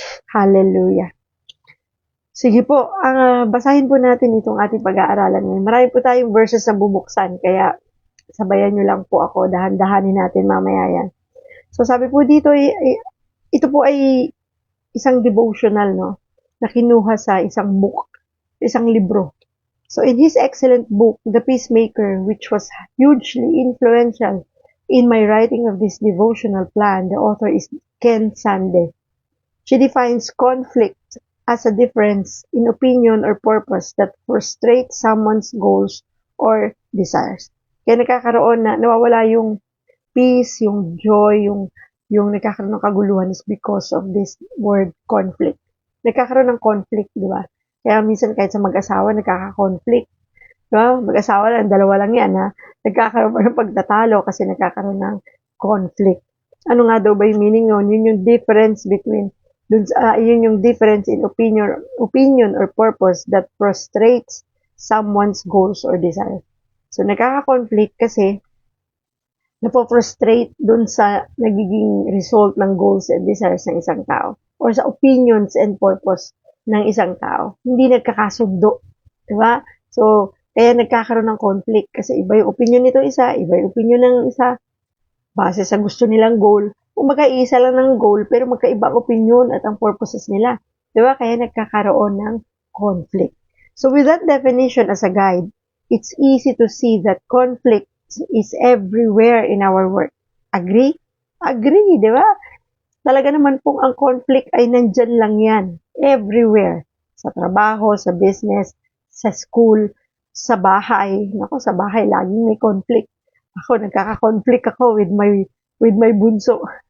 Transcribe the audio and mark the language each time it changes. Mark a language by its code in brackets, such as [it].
[tl] Hallelujah. Sige po, basahin po natin itong ating pag-aaralan ngayon. Marami po tayong verses na bubuksan, kaya sabayan nyo lang po ako, dahan-dahanin natin mamaya yan. So sabi po dito, ito po ay isang devotional, no? Na kinuha sa isang book, isang libro. [en] So in his excellent book, The Peacemaker, which was hugely influential in my writing of this devotional plan, the author is Ken Sande. She defines conflict as a difference in opinion or purpose that frustrates someone's goals or desires. [tl] Kaya nagkakaroon na, nawawala yung peace, yung joy, yung nagkakaroon ng kaguluhan is because of this word conflict. Nagkakaroon ng conflict, di ba? Kaya minsan kahit sa mag-asawa, nagkaka-conflict. Di ba? Mag-asawa lang, dalawa lang yan, nagkakaroon pa ng pagtatalo kasi nagkakaroon ng conflict. Ano nga daw ba yung meaning nun? Yun yung [en] difference between, yun yung difference in opinion or purpose that frustrates someone's goals or desires. [tl] So, nagkaka-conflict kasi napo-frustrate dun sa nagiging result ng goals and desires ng isang tao or sa opinions and purpose ng isang tao. Hindi nagkakasundo. Diba? So, kaya nagkakaroon ng conflict kasi iba yung opinion nito isa, iba yung opinion ng isa base sa gusto nilang goal. Kung magkaisa lang ng goal pero magkaiba ang opinion at ang purposes nila. Diba? Kaya nagkakaroon ng conflict. [en] So, with that definition as a guide, it's easy to see that conflict is everywhere in our work. Agree? Agree, [tl] di ba? Talaga naman pong ang conflict ay nandyan lang yan. Everywhere. Sa trabaho, sa business, sa school, sa bahay. Nako, sa bahay, laging may conflict. Ako, nagkaka-conflict ako with my bunso.